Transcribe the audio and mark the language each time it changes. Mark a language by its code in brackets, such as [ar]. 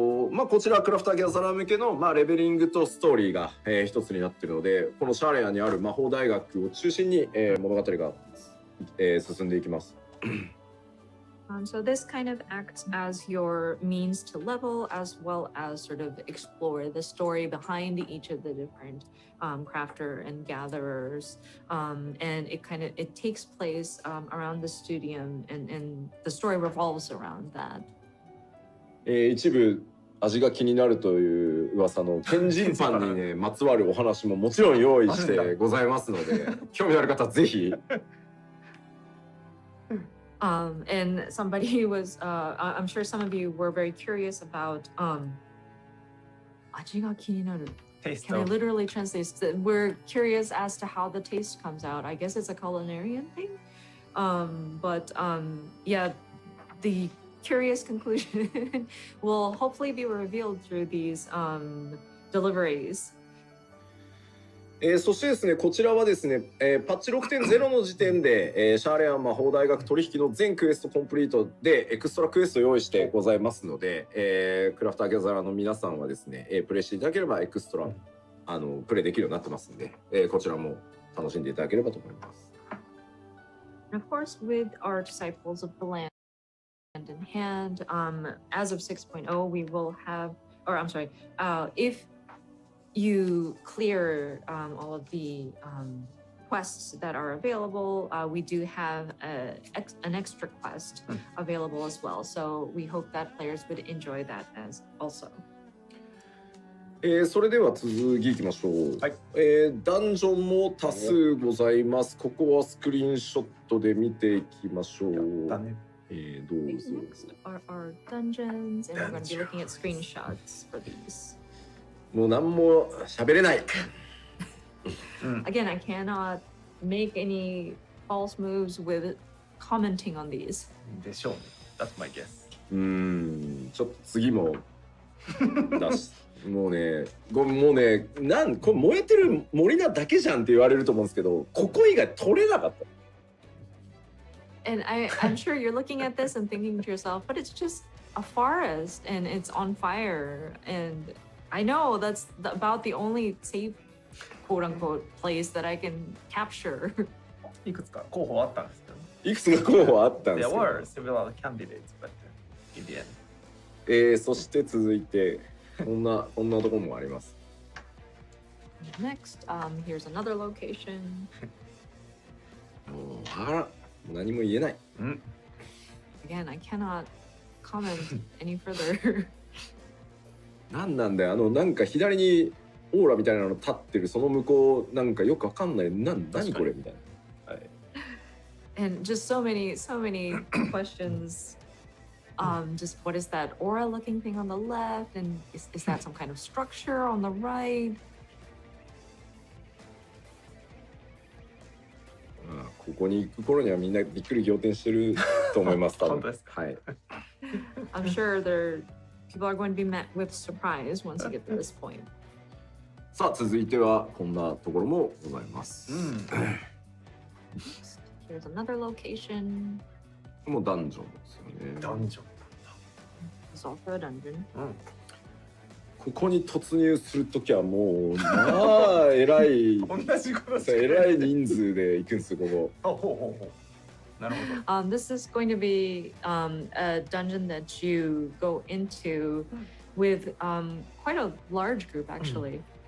[ja] まあこちらクラフターギャザラー向けの、レベリングとストーリーが、一つになっているので、このシャーレアにある魔法大学を中心に、物語が、進んでいきます。 [en] So this kind of acts as your means to level, as well as sort of explore the story behind each of the different crafter and gatherers. And it takes place around the studium, and the story revolves around that. [ja] 一部味が気になるという噂の天神パンにねまつわるお話ももちろん用意してございますので興味ある方ぜひ。 [en] And somebody was, I'm sure some of you were very curious about [ja] 味が気になる. [en] Can I literally translate? We're curious as to how the taste comes out. I guess it's a culinarian thing. But yeah, the curious conclusion will hopefully be revealed through these deliveries. [ja] そしてですね、こちらはですね、パッチ 6.0 の時点で、シャーレアン魔法大学取引の全クエストコンプリートでエクストラクエストを用意してございますので、クラフターギャザーの皆さんはですね、プレイしていただければエクストラプレイできるようになってますんで、こちらも楽しんでいただければと思います。 [en] And of course, with our disciples of the land in hand, as of 6.0, we will have, or I'm sorry, if you clear all of the quests that are available, we do have an extra quest available as well. So we hope that players would enjoy that as also. [ja] それでは続きいきましょう、はい。ダンジョンも多数ございます。ここはスクリーンショットで見ていきましょう。どうぞ。 [en] Next are our dungeons, and we're going to be looking at screenshots for these. [ja] もう何も喋れない。 [en] Again, I cannot make any false moves with commenting on these. [ja] でしょうね。 [en] That's my guess. [ja] ちょっと次も出す。もうね、これ燃えてる森なだけじゃんって言われると思うんですけど、ここ以外取れなかった。 [en] And I'm sure you're looking at this and thinking to yourself, but it's just a forest and it's on fire. And I know that's about the only safe, quote unquote, place that I can capture. [ja] いくつか候補あったんですけど、いくつか候補あったんですけ [en] There [ja] ど。 [en] were several candidates, but in the end. [ja] そして続いてこんなところもあります。 [en] Next, here's another location. [ja] もう何も言えない。 [en] Again, I cannot comment any further. [ja] なんだよ、なんか左にオーラみたいなの立ってるその向こう、なんかよくわかんない。何これみたいな。はい。 [en] And just so many questions. Just what is that aura looking thing on the left? And is that some kind of structure on the right? [ja] ここに行く頃にはみんなびっくり仰天してると思います。本当ですか。はい。 [en] I'm sure people are going to be met with surprise once you get to this point. [ja] さあ続いてはこんなところもございます。 [en] Here's another location. [ja] もうダンジョンですよね。ダンジョン。 [en] It's also a dungeon. [ja] ここに突入するときはもうまあえらい同じことえらい人数で行くんですよここ。なるほど。 [en] This is going to be a dungeon that you go into with quite a large group actually.